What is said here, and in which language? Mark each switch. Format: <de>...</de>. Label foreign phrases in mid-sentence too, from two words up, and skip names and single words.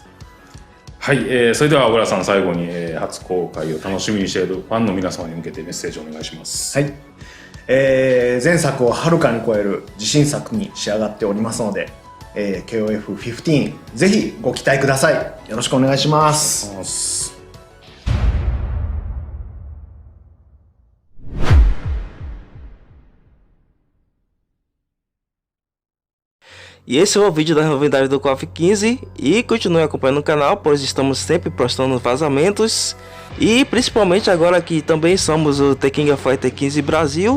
<ja>はい、それでは小倉さん、最後に、初公開を楽しみにしているファンの皆様に向けてメッセージをお願いします。はい、前作をはるかに超える自信作に仕上がっておりますので、KOF15 ぜひご期待ください。よろしくお願いします。</ja> <pt>E esse foi o vídeo das novidades do KOF 15 e continue acompanhando o canal, pois estamos sempre postando vazamentos e principalmente agora que também somos o The King of Fighters 15 Brasil.</pt>